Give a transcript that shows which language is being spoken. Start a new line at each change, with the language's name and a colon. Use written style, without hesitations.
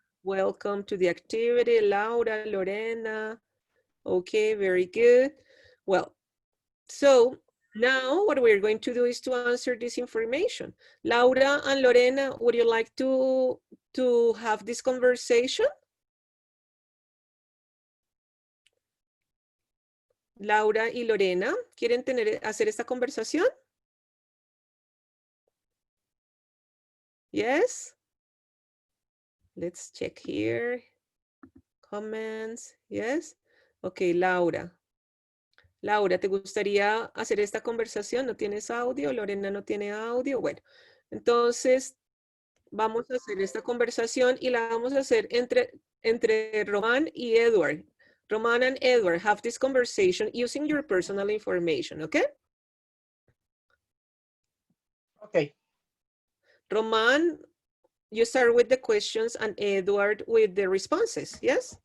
English: Welcome to the activity. Laura, Lorena. Okay, very good. Well, so now what we're going to do is to answer this information. Laura and Lorena, would you like to have this conversation?
Spanish: Laura y Lorena, ¿quieren hacer esta conversación?
English: Yes? Let's check here. Comments. Yes? Ok, Laura.
Spanish: Laura, ¿te gustaría hacer esta conversación? ¿No tienes audio? Lorena no tiene audio. Bueno, entonces vamos a hacer esta conversación y la vamos a hacer entre Román y Edward.
English: Román and Edward, have this conversation using your personal information, okay? Okay. Román, you start with the questions and Edward with the responses, yes?